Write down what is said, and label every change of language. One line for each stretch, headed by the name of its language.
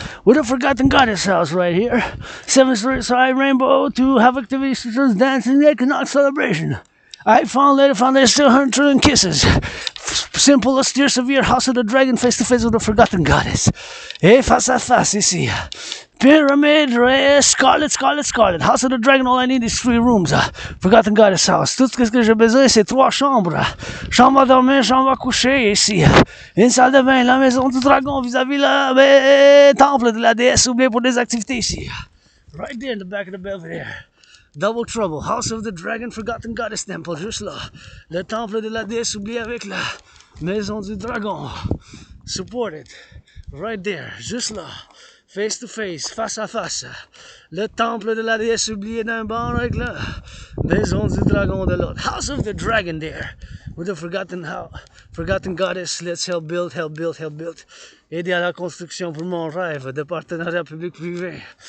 English: With a Forgotten Goddess house right here. 7 stories high, rainbow, to have activities such as dancing, equinox celebration. I found later found there's still 100 trillion kisses. Simple, austere, severe House of the Dragon, face to face with the Forgotten Goddess.
French: Et face à face ici.
English: Pyramid, scarlet. House of the Dragon, all I need is 3 rooms. Forgotten Goddess House.
French: Tout ce que j'ai besoin, c'est 3 chambres. Chambre à dormir, chambre à coucher ici. Une salle de bain, la maison du dragon vis-à-vis le temple de la déesse oubliée pour des activités ici.
English: Right there in the back of the Belvedere. Double Trouble, House of the Dragon, Forgotten Goddess Temple,
French: juste là. Le temple de la déesse oubliée avec la maison du dragon.
English: Support it. Right there,
French: juste là.
English: Face to face,
French: face à face. Le temple de la déesse oubliée d'un bord avec la maison du dragon de l'autre.
English: House of the Dragon there. With the forgotten goddess, let's help build.
French: Aider à la construction pour mon rêve de partenariat public-privé.